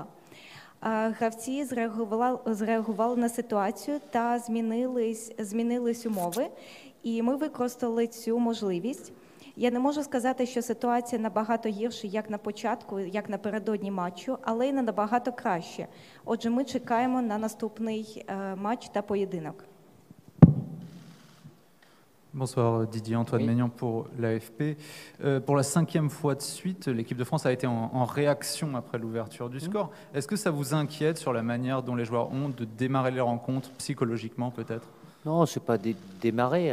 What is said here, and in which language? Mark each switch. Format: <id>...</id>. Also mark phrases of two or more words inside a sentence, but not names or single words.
<uk>Гравці зреагували на ситуацію та змінились умови, і ми використали цю можливість. Я не можу сказати, що ситуація набагато гірша, як на початку, як напередодні матчу, але й набагато краще. Отже, ми чекаємо на наступний матч та поєдинок.</uk> <fr>Bonsoir Didier, Antoine Maignan pour l'AFP. Pour la 5e fois de suite, l'équipe de France a été en réaction après l'ouverture du score. Est-ce que ça vous inquiète sur la manière dont les joueurs ont de démarrer les rencontres, psychologiquement peut-être? Non, c'est pas démarrer.</fr>